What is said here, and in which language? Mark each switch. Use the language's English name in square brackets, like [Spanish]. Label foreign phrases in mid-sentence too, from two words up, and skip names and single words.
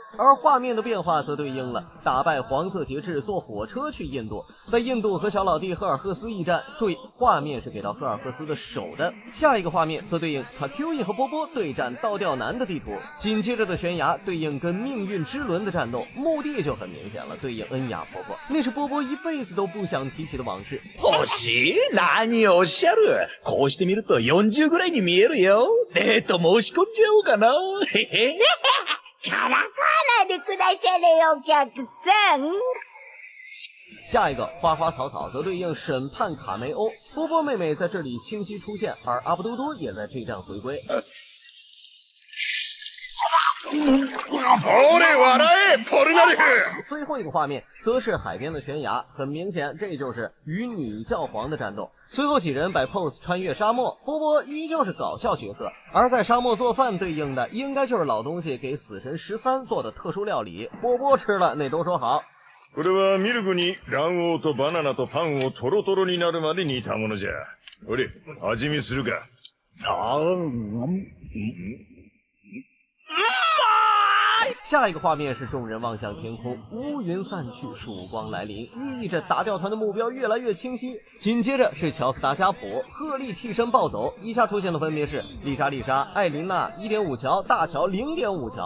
[Chinese] 而画面的变化则对应了打败黄色节制坐火车去印度，在印度和小老弟赫尔赫斯一战，注意画面是给到赫尔赫斯的手的。下一个画面则对应卡 Q 和波波对战倒吊男的地图，紧接着的悬崖对应跟命运之轮的战斗，目的就很明显了，对应恩雅婆婆，那是波波一辈子都不想提起的往事。 [Japanese] 星？ 何をおっしゃる？こうして見ると40ぐらいに見えるよ。デート申し込んじゃおうかな。へへ。からかわないでくだされよ、お客さん。 [Chinese] 下一个花花草草则对应审判卡梅欧，波波妹妹在这里清晰出现，而阿布嘟嘟也在这站回归。最后一个画面则是海边的悬崖，很明显这就是与女教皇的战斗。随后几人摆 pose 穿越沙漠，波波依旧是搞笑角色，而在沙漠做饭对应的应该就是老东西给死神13做的特殊料理，波波吃了那都说好。 [Japanese] これはミルクに卵黄とバナナとパンをトロトロになるまで煮たものじゃ。おれ、味見するか。 [Chinese] 下一个画面是众人望向天空，乌云散去，曙光来临，寓意着打吊团的目标越来越清晰。紧接着是乔斯达家谱，鹤立替身暴走，以下出现的分别是丽莎、艾琳娜 1.5 乔，大乔 0.5 乔。